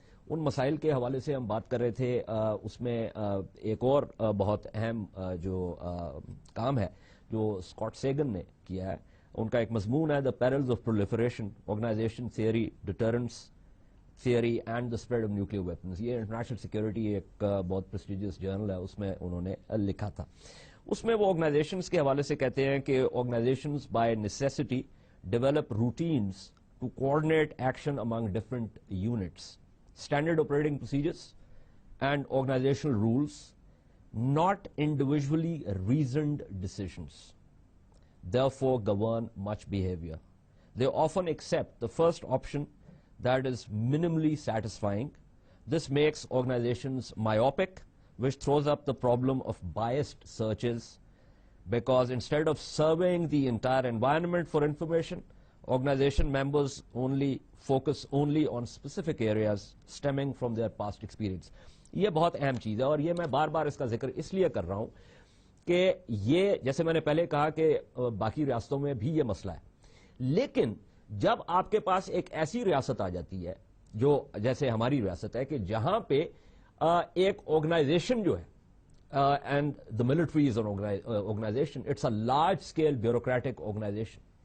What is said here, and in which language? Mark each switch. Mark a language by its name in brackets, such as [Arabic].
[Urdu] ان مسائل کے حوالے سے ہم بات کر رہے تھے. اس میں ایک اور بہت اہم جو کام ہے جو اسکاٹ سیگن نے کیا ہے، ان کا ایک مضمون ہے [English] The perils of proliferation, organization theory, deterrence theory and the spread of nuclear weapons. [Urdu] یہ انٹرنیشنل سیکورٹی ایک بہت پریسٹیجیس جرنل ہے، اس میں انہوں نے لکھا تھا. اس میں وہ آرگنائزیشنز کے حوالے سے کہتے ہیں کہ [English] Organizations by necessity develop routines to coordinate action among different units, standard operating procedures and organizational rules, not individually reasoned decisions, therefore govern much behavior. They often accept the first option, that is minimally satisfying. This makes organizations myopic, which throws up the problem of biased searches, because instead of surveying the entire environment for information, organization members focus only on specific areas stemming from their past experience. [Urdu] یہ بہت اہم چیز ہے, اور یہ میں بار بار اس کا ذکر اس لیے کر رہا ہوں کہ یہ جیسے میں نے پہلے کہا کہ باقی ریاستوں میں بھی یہ مسئلہ ہے, لیکن جب آپ کے پاس ایک ایسی ریاست آ جاتی ہے جو جیسے ہماری ریاست ہے کہ جہاں پہ ایک آرگنائزیشن جو ہے, [English] And the military is an organization, it's a large scale bureaucratic organization.